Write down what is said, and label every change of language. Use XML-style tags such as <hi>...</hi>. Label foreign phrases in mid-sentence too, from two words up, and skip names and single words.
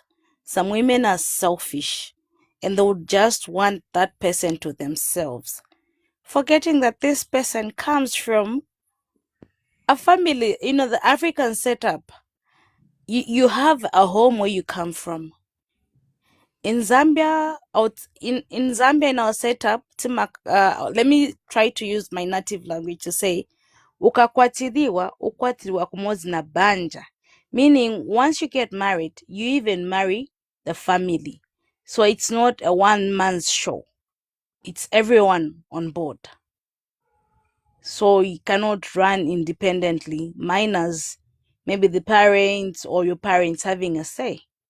<en>Some women are selfish, and they would just want that person to themselves, forgetting that this person comes from a family. The African setup, you have a home where you come from. In Zambia, in Zambia, in our setup, let me try to use my native language to say,</en> <bem>ukakwatiliwa ukwatiliwa kumozi na banja,</bem> <en>meaning once you get married, you even marry the family. So it's not a one man's show, it's everyone on board. So you cannot run independently, minus maybe the parents or your parents having a say.</en>